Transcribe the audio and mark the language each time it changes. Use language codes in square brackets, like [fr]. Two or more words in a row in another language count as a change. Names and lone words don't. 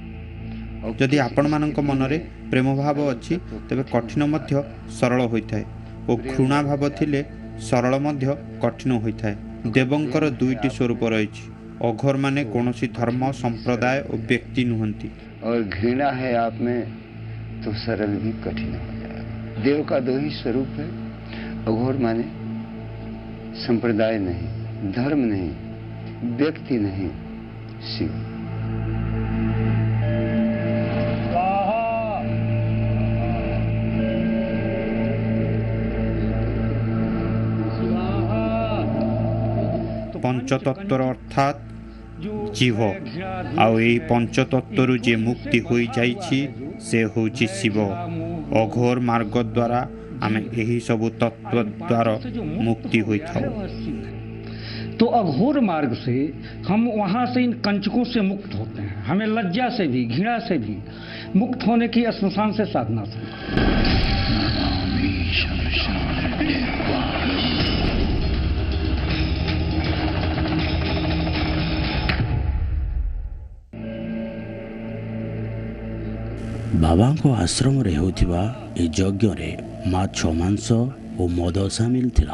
[or] ଯଦି ଆପଣମାନଙ୍କ ମନରେ ପ୍ରେମ ଭାବ ଅଛି ତେବେ କଠିନ ମଧ୍ୟ ସରଳ ହୋଇଥାଏ ଓ ଘୃଣା ଭାବ ଥିଲେ ସରଳ ମଧ୍ୟ କଠିନ ହୋଇଥାଏ। ଦେବଙ୍କର ଦୁଇଟି ସ୍ୱରୂପ ରହିଛି। ଅଘୋରମାନେ କୌଣସି ଧର୍ମ ସମ୍ପ୍ରଦାୟ ଓ ବ୍ୟକ୍ତି ନୁହନ୍ତି। [hi] और घृणा है आप में तो सरल भी कठिन हो जाएगा। देव का दो ही स्वरूप है। अघोर माने संप्रदाय नहीं, धर्म नहीं, व्यक्ति नहीं, शिव। [or] ପଞ୍ଚତତ୍ୱର ଅର୍ଥାତ୍ ଜୀବ। ଆଉ ଏହି ପଞ୍ଚତତ୍ୱରୁ ଯେ ମୁକ୍ତି ହୋଇଯାଇଛି ସେ ହେଉଛି ଶିବ। ଅଘୋର ମାର୍ଗ ଦ୍ୱାରା ଆମେ ଏହି ସବୁ ତତ୍ତ୍ୱ ଦ୍ୱାରା ମୁକ୍ତି ହୋଇଥାଉ। [hi] तो अघोर मार्ग से हम वहाँ से इन कंचकों से मुक्त होते हैं। हमें लज्जा से भी, घृणा से भी मुक्त होने की श्मशान से साधना से। [or] ବାବାଙ୍କ ଆଶ୍ରମରେ ହେଉଥିବା ଏ ଯଜ୍ଞରେ ମାଛ ମାଂସ ଓ ମଦ ସାମିଲ ଥିଲା।